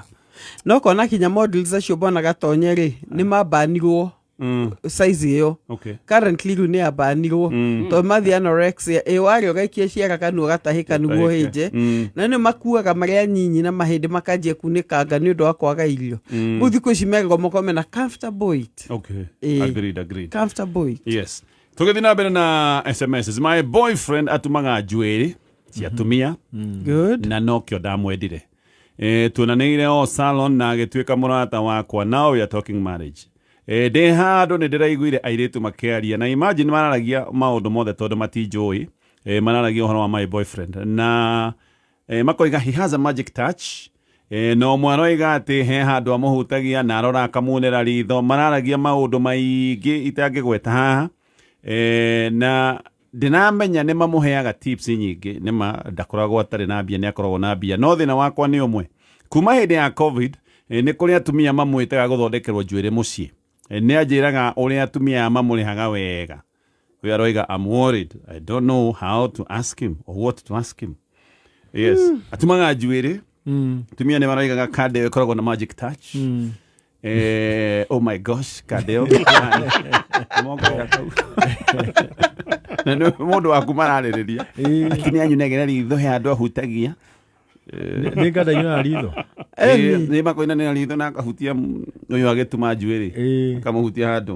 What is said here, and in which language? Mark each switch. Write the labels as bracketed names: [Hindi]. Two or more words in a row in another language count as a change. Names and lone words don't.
[Kikuyu] No kona kinya models acio bona gatonye rĩ nĩ mabanirwo size ĩyo. [English] Okay. [Kikuyu] Currently rĩu nĩ abanirwo to mathi anorexia warĩ ũgaikia ciara kanua gatahĩka nĩguo hĩnje na nĩ makuaga marĩa nyinyi na mahĩndĩ makanjia kunĩkanga nĩ ũndũ wa kwaga irio. Rĩu thikũ ici megagwo makome na [English] comfortable weight. Okay. Agreed. Comfortable weight. Yes. [Kikuyu] Tũgĩthiĩ na mbere na SMS. [English] My boyfriend [Kikuyu] atumaga njuĩrĩ cia atumia. [English] Good. [Kikuyu] Na nokĩo ndamwendire. Tuonanĩire o salon na agĩtuĩka mũrata wakwa. [English] Now we are talking marriage. [Kikuyu] Ndĩ handũ nĩ ndĩraiguire airĩtu makĩaria na imagine mararagia maũndũ mothe tondũ matinjũĩ mararagia ũhoro wa [English] my boyfriend [Kikuyu] na makoiga [English] he has a magic touch [Kikuyu] no mwaroiga atĩ he handũ amũhutagia na arora akamunĩra ritho mararagia maũndũ maingĩ itangĩgweta haha na ndinamenya nĩ mamũheaga tips nyingĩ nĩma ndakoragwo atarĩ na mbia nĩ akoragwo na mbia no thĩna wakwa nĩ ũmwe kuma hĩndĩ ya covid nĩ kũrĩ atumia mamwĩtaga gũthondekerwo njuĩrĩ mũciĩ nĩ anjĩraga ũrĩa atumia mamũrĩhaga wega we aroiga [English] I'm worried I don't know how to ask him or what to ask him. Yes. [Kikuyu] Atumaga njuĩrĩ atumia nĩ maroigaga Kadeo ĩkoragwo na [English] magic touch. Oh my gosh, Kadeo. [Kikuyu] Na nĩ mũndũ waku mararĩrĩria akini anyunegera ritho he andũ ahutagia nĩ ngada ina ritho nĩ makoina nĩ ritho na akahutia ũyũ agĩtuma njuĩrĩ akamuhutia handũ